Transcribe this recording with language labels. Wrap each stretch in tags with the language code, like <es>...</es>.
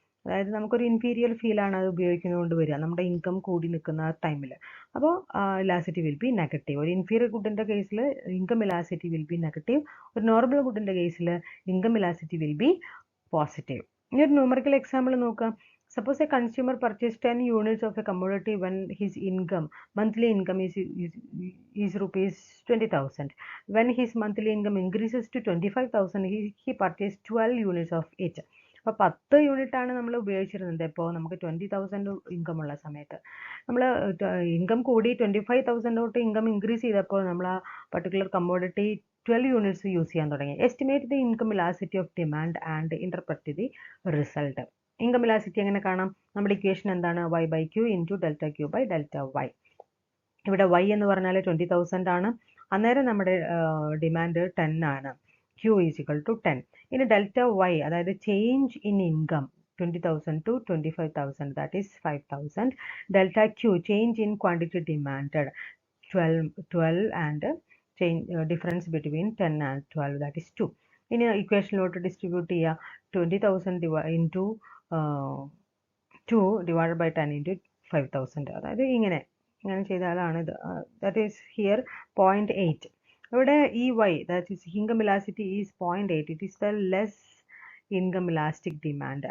<ml>അതായത് നമുക്കൊരു ഇൻഫീരിയർ ഫീലാണ് അത് ഉപയോഗിക്കുന്നതുകൊണ്ട് വരിക നമ്മുടെ ഇൻകം കൂടി നിൽക്കുന്ന ടൈമിൽ. അപ്പോൾ ഇലാസ്റ്റിറ്റി</ml> <en>Will be negative.</en> <ml>ഒരു ഇൻഫീരിയർ ഗുഡിൻ്റെ കേസിൽ income elasticity will be negative. ഒരു നോർമൽ ഗുഡിൻ്റെ കേസിൽ income elasticity</ml> <en>Will be positive.</en> <ml>ഇനി ഒരു ന്യൂമറിക്കൽ എക്സാമ്പിൾ നോക്കാം.</ml> <en>Suppose a consumer purchased 10 units of a commodity when his monthly income is rupees 20,000. When his monthly income increases to 25,000, he purchased 12 units of it.</en> <ml>അപ്പോൾ 10 യൂണിറ്റാണ് നമ്മൾ ഉപയോഗിച്ചിരുന്നത്. ഇപ്പോൾ നമുക്ക് 20,000 income ഉള്ള സമയത്ത് നമ്മൾ ഇൻകം കൂടി 25,000 ഇൻകം ഇൻക്രീസ് ചെയ്തപ്പോൾ നമ്മൾ ആ പർട്ടിക്കുലർ കമ്മോഡിറ്റി 12 യൂണിറ്റ്സ് യൂസ് ചെയ്യാൻ തുടങ്ങി.</ml> <en>Estimate the income elasticity of demand and interpret the result.</en> <ml>Income elasticity എങ്ങനെ കാണാം? നമ്മുടെ ഇക്വേഷൻ എന്താണ്? Y/Q</ml> <en>Into delta Q by delta Y.</en> <ml>ഇവിടെ Y എന്ന് പറഞ്ഞാൽ 20,000 ആണ്. അന്നേരം നമ്മുടെ ഡിമാൻഡ് 10 ആണ്.</ml> <en>Q is equal to 10. ഇനി delta Y, അതായത് change in income 20,000 to 25,000, that is 5,000. Delta Q, change in quantity demanded 12 and change difference between 10 and 12, that is 2.</en> <ml>ഇനി ഇക്വേഷനിലോട്ട് ഡിസ്ട്രിബ്യൂട്ട് ചെയ്യുക.</ml> <en>20,000 into 2 divided by 10 into 5,000.</en> <ml>അതായത് ഇങ്ങനെ ചെയ്താലാണ് ഇത്.</ml> <en>That is here 0.8.</en> <ml>ഇവിടെ ഈ Y,</ml> <en>That is income elasticity is 0.8. It is the less income elastic demand.</en>